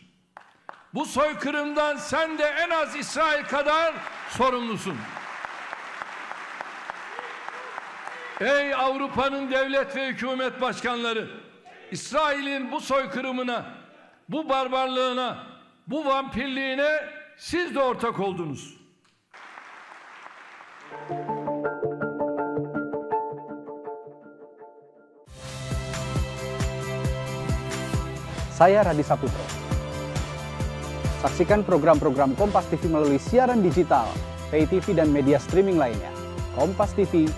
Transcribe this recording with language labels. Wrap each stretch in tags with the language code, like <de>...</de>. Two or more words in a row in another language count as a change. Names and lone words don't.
<tr>Bu soykırımdan sen de en az İsrail kadar sorumlusun. Ey Avrupa'nın devlet ve hükümet başkanları! İsrail'in bu soykırımına, bu barbarlığına, bu vampirliğine siz de ortak oldunuz.</tr> <id>Saya Radhi Saputro. Saksikan program-program Kompas TV melalui siaran digital,</id> <en>pay TV</en> <id>dan media streaming lainnya.</id>